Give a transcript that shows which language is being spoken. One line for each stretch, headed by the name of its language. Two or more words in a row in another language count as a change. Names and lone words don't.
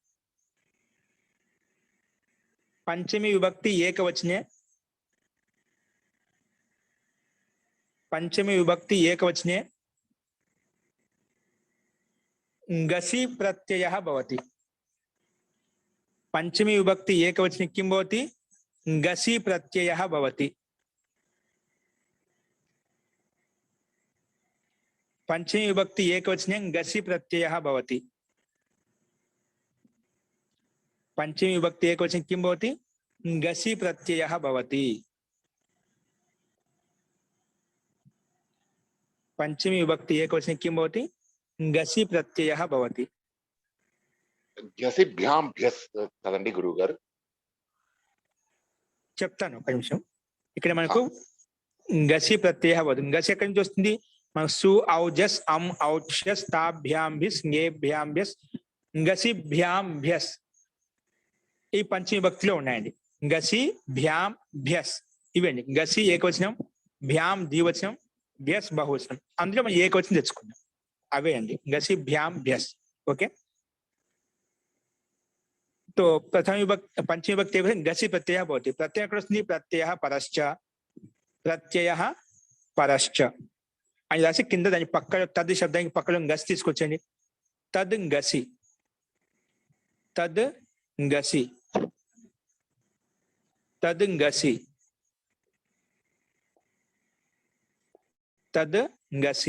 Sanskrit: పంచమి విభక్తి ఏకవచనే పంచమి విభక్తి ఏకవచనే గసి ప్రత్యయः భవति పంచమి విభక్తి ఏకవచనే किं भवति गसी प्रत्ययः भवति पंचमी विभक्ति एकवचने गसी प्रत्ययः भवति पंचमी विभक्ति एकवचने किं भवति गसी प्रत्ययः भवति पंचमी विभक्ति एकवचने किं भवति गसी प्रत्ययः भवति
Telugu: గసిభ్యాం భ్యస్ కదండి గురువు గారు. చెప్తాను ఒక నిమిషం. ఇక్కడ మనకు
Sanskrit: గసి ప్రత్యయ భవతి.
Telugu: గసి ఎక్కడి నుంచి వస్తుంది? మనకు
Sanskrit: సు ఔజస్ అం ఔక్షస్ తాభ్యాం భిస్ ఞేభ్యాం భ్యస్ గసిభ్యాం భ్యస్
Telugu: ఈ పంచమి భక్తిలో ఉన్నాయండి.
Sanskrit: గసి భ్యాం భ్యస్
Telugu: ఇవండి. గసి ఏకవచనం, భ్యాం ద్వివచనం, భ్యస్ బహువచనం. అందులో మనం ఏకవచనం తెచ్చుకుందాం. అవే అండి
Sanskrit: గసి భ్యాం భ్యస్.
Telugu: ఓకే.
Sanskrit: तो प्रथम विभक्ति पंचमी विभक्ति गसी प्रत्यय भवति.
Telugu: प्रत्यय ఎక్కడ వస్తుంది?
Sanskrit: ప్రత్యయ పరశ్చ ప్రత్యయ పరశ్చ
Telugu: అని రాసి కింద దాని పక్కన తద్ శబ్దానికి పక్కన గసి తీసుకొచ్చండి.
Sanskrit: తద్ గసి తద్ గసి తద్ గసి తద్ గసి.